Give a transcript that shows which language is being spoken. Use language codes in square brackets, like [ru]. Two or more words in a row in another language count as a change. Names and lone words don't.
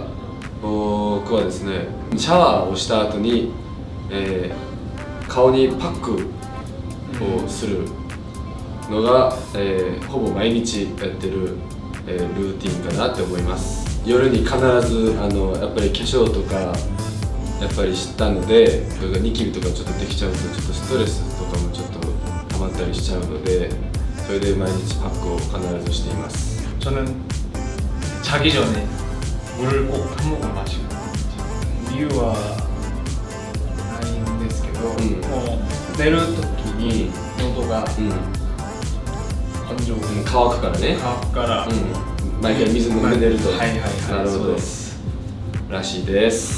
[ja] 僕はですね、シャワーをした後に、顔にパックをするのが、ほぼ毎日やってる、ルーティンかなって思います。夜に必ずやっぱり化粧とかやっぱりしたので、それがニキビとかちょっとできちゃうと、ちょっとストレスとかもちょっと溜まったりしちゃうので、それで毎日パックを必ずしています。 [ko] 저는 자기 전에 물을 꼭 한 모금 마시고, [ja] 이유はないんですけど、もう寝る時に喉が感情が乾くからね。乾くから、毎回水飲んで寝ると。はいはいはい、なるほどそうですらしいです